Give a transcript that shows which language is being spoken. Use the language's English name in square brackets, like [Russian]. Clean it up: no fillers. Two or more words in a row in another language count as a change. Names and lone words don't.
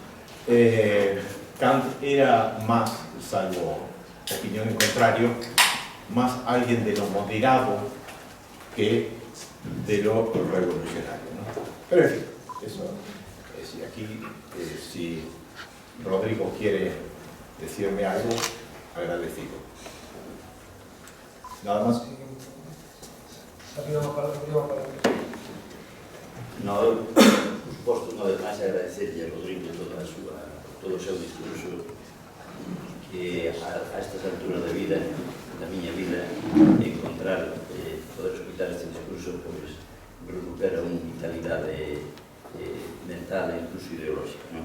[Spanish] Kant era más, salvo opinión en contrario, más alguien de lo moderado que de lo revolucionario, ¿no? Pero en fin, eso es. Y aquí, si Rodrigo quiere decirme algo, agradecido. Nada más. No, [Galician] posto unha vez máis agradecerlle a Rodrigo todo o seu discurso, que a estas alturas da vida, da miña vida, encontrar, poder escutar este discurso, pois recupera unha vitalidade mental e incluso ideolóxica, non?